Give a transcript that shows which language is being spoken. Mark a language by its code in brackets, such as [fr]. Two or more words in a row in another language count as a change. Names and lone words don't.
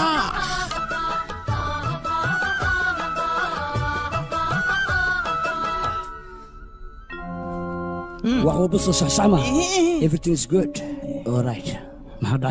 [so] wax walba soo saxsaxma [en] everything is good all right [so] maxaa dhacay